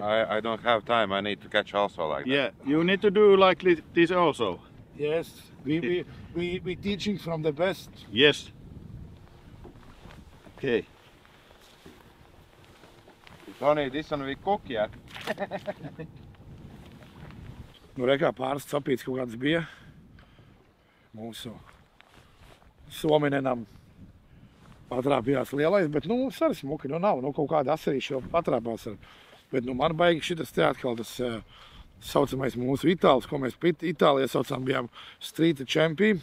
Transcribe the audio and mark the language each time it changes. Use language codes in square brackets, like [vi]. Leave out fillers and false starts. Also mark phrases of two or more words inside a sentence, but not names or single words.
[en] I don't have time. I need to catch also like that. Yeah, you need to do like this also. Yes, we teaching from the best. Yes. Okay. Tony, this one we cook yet. [lv] Nu, rekā pāris capīts kaut kāds bija mūsu sominenam. Patrāpījās lielais, bet, nu, arī smuki, nu, nav, nu, kaut kāda asarīša jau patrāpās ar. Bet, nu, man baigi šitas te atkal tas saucamais mūsu itālis, ko mēs Itālijā saucām, bijām [en] street champion.